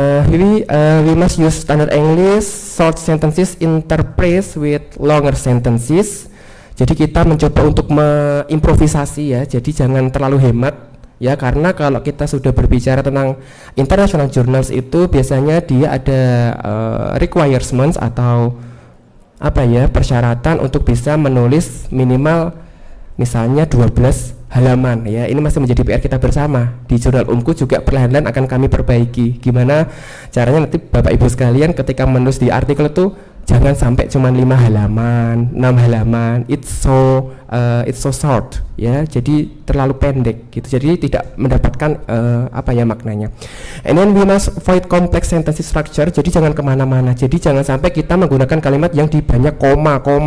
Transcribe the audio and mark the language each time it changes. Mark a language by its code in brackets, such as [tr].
[en] We must use standard English, short sentences interspaced with longer sentences. [id] Jadi kita mencoba untuk mengimprovisasi ya, jadi jangan terlalu hemat ya, karena kalau kita sudah berbicara tentang international journals itu biasanya dia ada requirements atau persyaratan untuk bisa menulis minimal misalnya 12 halaman ya. Ini masih menjadi PR kita bersama. Di jurnal Umku juga perlahan-lahan akan kami perbaiki. Gimana caranya nanti Bapak Ibu sekalian ketika menulis di artikel itu jangan sampai cuma 5 halaman, 6 halaman. [en] It's so short [id] ya. Jadi terlalu pendek gitu. Jadi tidak mendapatkan maknanya. [en] And then we must avoid complex sentence structure. [id] Jadi jangan kemana-mana. Jadi jangan sampai kita menggunakan kalimat yang di banyak koma.